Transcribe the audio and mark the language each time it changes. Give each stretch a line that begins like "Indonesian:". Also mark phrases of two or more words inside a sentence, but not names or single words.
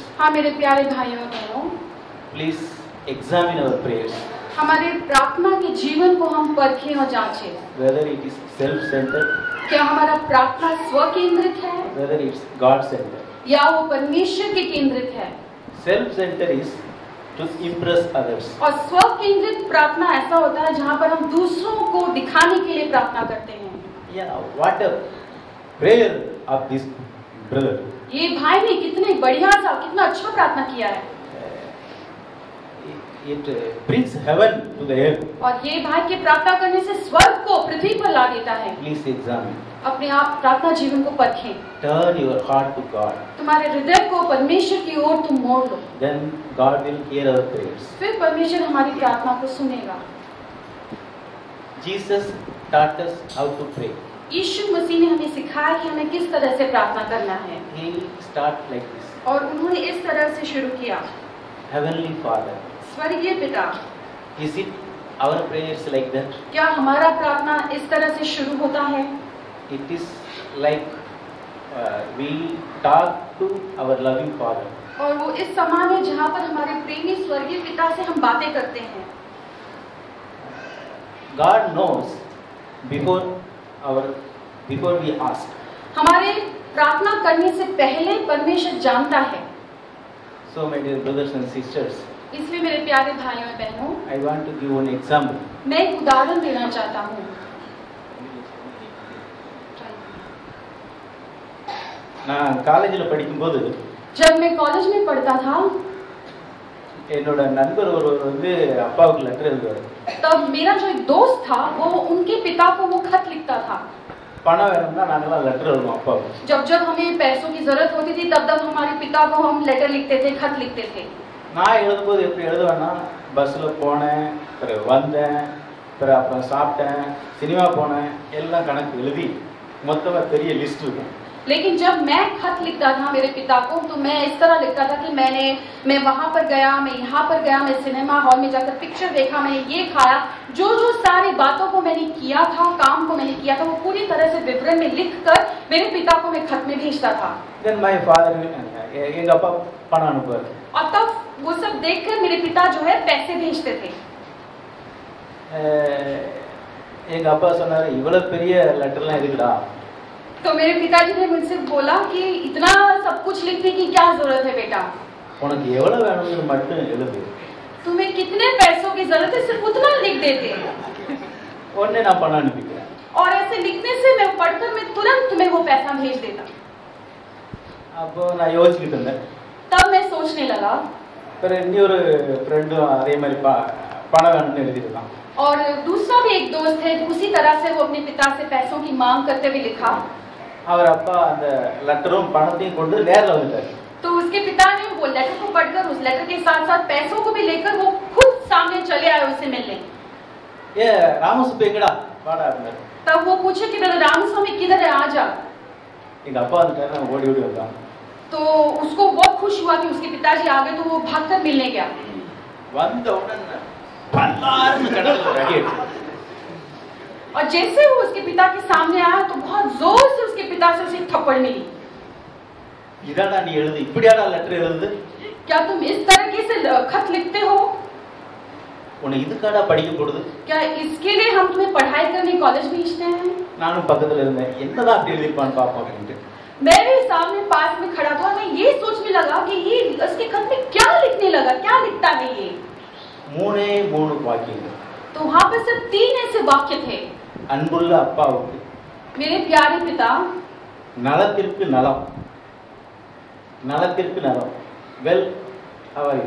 Hindi: हाँ मेरे प्यारे भाइयों और बहनों,
English: Please examine our prayers.
Hindi: हमारे प्रार्थना के जीवन को हम परखें और जांचें।
English: Whether it is self-centered,
Hindi: क्या हमारा प्रार्थना स्व केंद्रित है
English: whether it's God-centered.
Hindi: या वो परमेश्वर के केंद्रित है?
English: Self-centered is to impress others.
Hindi: और स्व केंद्रित प्रार्थना ऐसा होता है जहाँ पर हम दूसरों को दिखाने के लिए प्रार्थना करते हैं।
English: Yeah, what a prayer of this brother.
Hindi: ये भाई ने कितने बढ़िया सा कितना अच्छा प्रार्थना किया है।
English: It brings heaven to the earth.
Hindi: और ये भाई के प्रार्थना करने से स्वर्ग को पृथ्वी पर ला देता है।
English: Please examine.
Hindi: अपने आप प्रार्थना जीवन को परखें।
English: Turn your heart to God.
Hindi: तुम्हारे हृदय को परमेश्वर की ओर तुम मोड़ लो,
English: Then God will hear our prayers.
Hindi: फिर परमेश्वर हमारी प्रार्थना को सुनेगा।
English: Jesus taught us how to pray.
Hindi: यीशु मसीह ने हमें सिखाया कि हमें किस तरह से प्रार्थना करना है।
English: He start like this.
Hindi: और उन्होंने इस तरह से शुरू किया।
English: Heavenly Father.
Hindi: स्वर्गीय पिता।
English: Is it our prayers like that?
Hindi: क्या हमारा प्रार्थना इस तरह से शुरू होता है?
English: It is like we talk to our loving Father.
Hindi: और वो इस समान है जहाँ पर हमारे प्रेमी स्वर्गीय पिता से हम बातें करते हैं।
English: God knows before we ask.
Hindi: हमारे प्रार्थना करने से पहले परमेश्वर जानता है।
English: So my dear brothers and sisters,
Hindi: इसलिए मेरे प्यारे भाइयों और बहनों,
English: I want to give one example.
Hindi: मैं एक उदाहरण देना चाहता हूँ।
Tamil: நான் காலேஜில் படிக்கும்போது
Hindi: जब मैं कॉलेज में पढ़ता था
Tamil: என்னோட நண்பர் ஒருவர் வந்து அப்பாவுக்கு லெட்டர் எழுதுவார்.
Hindi: तब मेरा जो एक दोस्त था वो उनके पिता को वो खत लिखता था.
Tamil: பணம் வேணும்னா நாங்கெல்லாம் லெட்டர் எழுதுவோம் அப்பாவுக்கு.
Hindi: जब जब हमें पैसों की जरूरत होती थी तब तब हमारे पिता को हम लेटर लिखते थे, खत लिखते थे.
Tamil: நான் எழுதும்போது எப்படி எழுதுவேன்னா, பஸ்ஸில் போனேன், பிறகு வந்தேன், பிறகு அப்புறம் சாப்பிட்டேன், சினிமா போனேன், எல்லாம் கணக்கு எழுதி மொத்தமாக பெரிய லிஸ்ட் இருக்கும்.
Hindi: लेकिन जब मैं खत लिखता था मेरे पिता को तो मैं इस तरह लिखता था कि मैं वहां पर गया, मैं यहाँ पर गया, मैं
English: cinema hall
Hindi: में जाकर पिक्चर देखा, मैंने ये खाया, जो जो सारी बातों को मैंने किया था, काम को मैंने किया था, वो पूरी तरह से विवरण में लिखकर मेरे पिता को मैं खत में भेजता था.
English: Then my father,
Tamil: எங்க அப்பா பணம் அனுப்புவார்.
Hindi: और तब वो सब देखकर मेरे पिता जो है पैसे भेजते थे.
Tamil: எங்க அப்பா சொன்னாரு, இவ்வளவு பெரிய லெட்டர்லாம் எதுக்குடா?
Hindi: तो मेरे पिताजी ने मुझसे बोला कि इतना सब कुछ लिखने की क्या जरूरत है बेटा,
Tamil: உனக்கு எவ்வளவு வேணும்னு மட்டும் எழுது.
Hindi: तुम्हें कितने पैसों की जरूरत है सिर्फ उतना लिख देते.
Tamil: உடனே நான் பணம் அனுப்பிக்கிறேன்.
Hindi: और ऐसे लिखने से मैं पढ़कर मैं तुरंत तुम्हें वो पैसा भेज देता.
Tamil: அப்போ நான் யோசிச்சுட்டு இருந்தேன்.
Hindi: तब मैं सोचने लगा.
Tamil: பிறகு இன்னொரு ஃப்ரெண்டும் அதே மாதிரி பணம் வேணும்னு எழுதிருக்கான்.
Hindi: और दूसरा भी एक दोस्त है, उसी तरह से वो अपने पिता से पैसों की मांग करते हुए लिखा.
Tamil: அவர் அப்பா அந்த லெட்டரும் பணத்தையும் கொண்டு நேர்ல வந்துட்டாரு.
Hindi: तो उसके पिता ने वो लेटर को पढ़कर उस लेटर के साथ साथ पैसों को भी लेकर वो खुद सामने चले आए उससे मिलने.
Tamil: ஏ ராமசுப்பு எங்கடா வாடா அப்படின்னாரு.
Hindi: तब वो पूछे कि दादा रामस्वामी किधर है, आ जा.
Tamil: எங்க அப்பா வந்துட்டாரு, நான் ஓடி ஓடி வந்தான்.
Hindi: तो उसको बहुत खुश हुआ कि उसके पिताजी आ गए, तो वो भागकर मिलने गया.
Tamil: வந்த உடனே பல்லார்னு கடல்ல ரகி.
Hindi: और जैसे वो उसके पिता के सामने आया तो बहुत जोर से उसके पिता से उसे थप्पड़ मिली.
Tamil: இதாடா நீ எழுது, இப்படியாடா லெட்டர் எழுது?
Hindi: क्या तुम इस तरीके से खत लिखते हो?
Tamil: உன்னை இதுக்காடா படிக்க போடுது?
Hindi: क्या इसके लिए हम तुम्हें पढ़ाई करने कॉलेज भेजते हैं?
Tamil: நானும் பக்கத்துல இருந்தேன், என்னதான் அப்படி எழுதிப்பான்னு பாப்போம் அப்படின்ட்டு.
Hindi: मैं भी सामने पास में खड़ा था, मैं ये सोचने लगा कि ये इसके खत में क्या लिखने लगा, क्या लिखता है ये.
Tamil: மூணே மூணு வாக்கியம்.
Hindi: तो वहां पर सिर्फ 3 ऐसे वाक्य थे.
Tamil: அன்புள்ள அப்பாவுக்கு,
Hindi: मेरे प्यारे पिता,
Tamil: நலத்திற்கு நலம், நலத்திற்கு நலம்,
English: Well how are you,